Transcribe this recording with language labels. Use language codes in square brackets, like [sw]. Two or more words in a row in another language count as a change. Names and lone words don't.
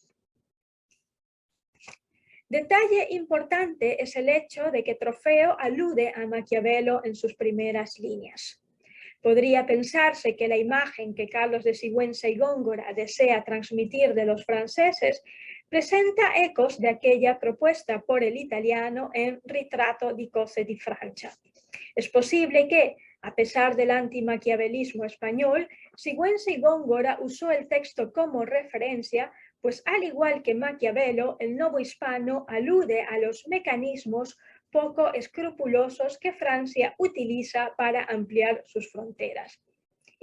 [es] Detalle importante es el hecho de que Trofeo alude a Maquiavelo en sus primeras líneas. Podría pensarse que la imagen que Carlos de Sigüenza y Góngora desea transmitir de los franceses presenta ecos de aquella propuesta por el italiano en Ritratto di cose di Francia. Es posible que, a pesar del antimaquiavelismo español, Sigüenza y Góngora usó el texto como referencia, pues al igual que Maquiavelo, el novohispano alude a los mecanismos poco escrupulosos que Francia utiliza para ampliar sus fronteras.